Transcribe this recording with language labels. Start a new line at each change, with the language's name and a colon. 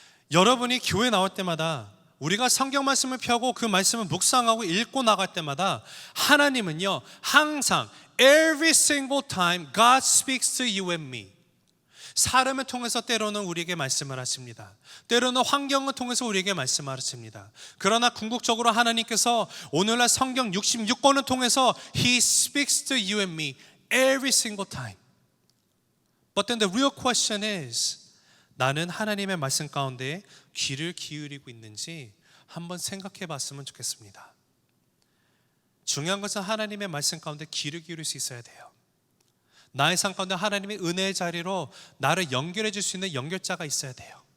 Korean: 여러분이 교회 나올 때마다 우리가 성경 말씀을 펴고 그 말씀을 묵상하고 읽고 나갈 때마다 하나님은요, 항상
English: every single time God speaks to you and me.
Korean: 사람을 통해서 때로는 우리에게 말씀을 하십니다. 때로는 환경을 통해서 우리에게 말씀을 하십니다. 그러나 궁극적으로 하나님께서 오늘날 성경 66권을 통해서
English: He speaks to you and me every single time. But then the real question is,
Korean: 나는 하나님의 말씀 가운데 귀를 기울이고 있는지 한번 생각해 봤으면 좋겠습니다. 중요한 것은 하나님의 말씀 가운데 귀를 기울일 수 있어야 돼요. 나의 삶 가운데 하나님의 은혜의 자리로 나를 연결해 줄 수 있는 연결자가 있어야 돼요.